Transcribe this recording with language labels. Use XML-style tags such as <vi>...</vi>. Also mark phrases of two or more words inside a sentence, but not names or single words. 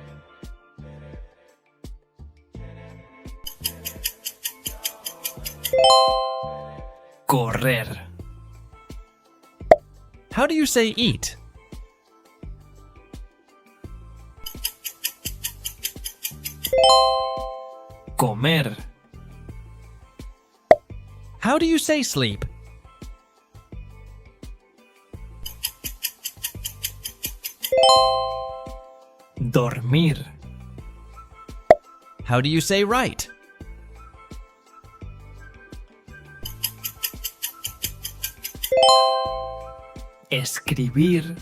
<es>Correr.</es> <en>How do you say eat?</en> <es>Comer.</es> <en>How do you say sleep?</en> <es>Dormir.</es> <en>How do you say write?</en> <es>Escribir.</es>